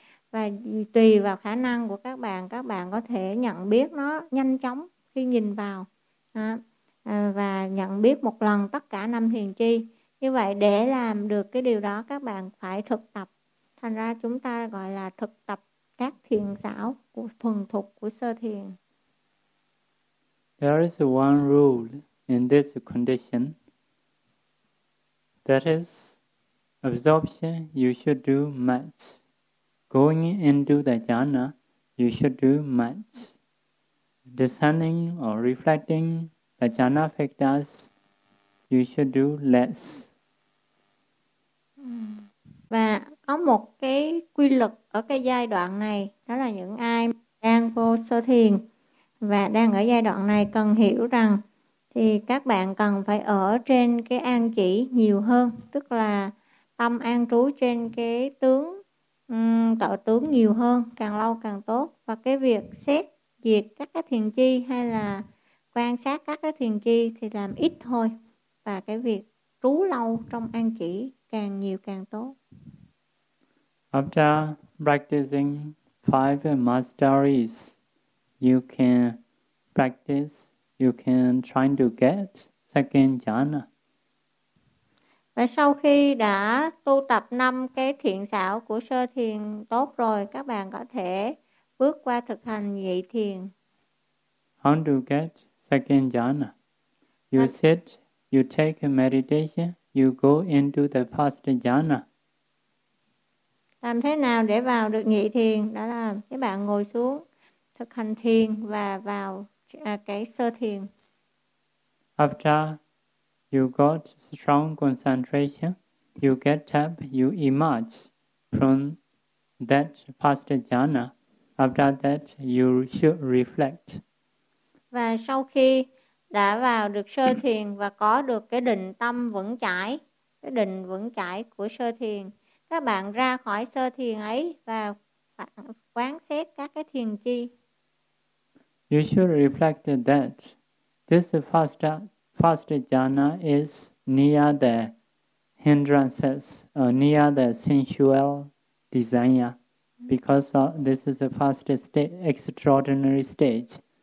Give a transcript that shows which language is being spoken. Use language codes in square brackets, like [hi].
[vi] Và tùy vào khả năng của các bạn có thể nhận biết nó nhanh chóng khi nhìn vào và nhận biết một lần tất cả năm thiền chi. Như vậy để làm được cái điều đó các bạn phải thực tập. Thành ra chúng ta gọi là thực tập các thiền xảo của thuần thục của sơ thiền. [en] There is one rule in this condition. That is, absorption you should do much. Going into the jhana, you should do much. Discerning or reflecting the jhana factors, you should do less. [vi] Và có một cái quy luật ở cái giai đoạn này, đó là những ai đang vô sơ thiền và đang ở giai đoạn này cần hiểu rằng thì các bạn cần phải ở trên cái an chỉ nhiều hơn, tức là tâm an trú trên cái tướng, tọa tướng nhiều hơn, càng lâu càng tốt. Và cái việc xét duyệt các cái thiền chi hay là quan sát các cái thiền chi thì làm ít thôi, và cái việc trú lâu trong an chỉ càng nhiều càng tốt. [en] After practicing 5 masteries, you can practice, you can try to get second jhana. [vi] Và sau khi đã tu tập 5 cái thiện xảo của sơ thiền tốt rồi, các bạn có thể bước qua thực hành nhị thiền. [en] How to get second jhana? You sit, you take a meditation, you go into the first jhana. [vi] Làm thế nào để vào được nhị thiền? Đó là các bạn ngồi xuống thực hành thiền và vào cái sơ thiền. [en] After you got strong concentration, you get up, you emerge from that past jhana. After that, you should reflect. [vi] Và sau khi đã vào được sơ thiền và có được cái định tâm vững chãi, cái định vững chãi của sơ thiền, các bạn ra khỏi sơ thiền ấy và quán xét các cái thiền chi. [en] You should reflect that this first jhana is near the hindrances or near the sensual desire, because this is the first extraordinary stage.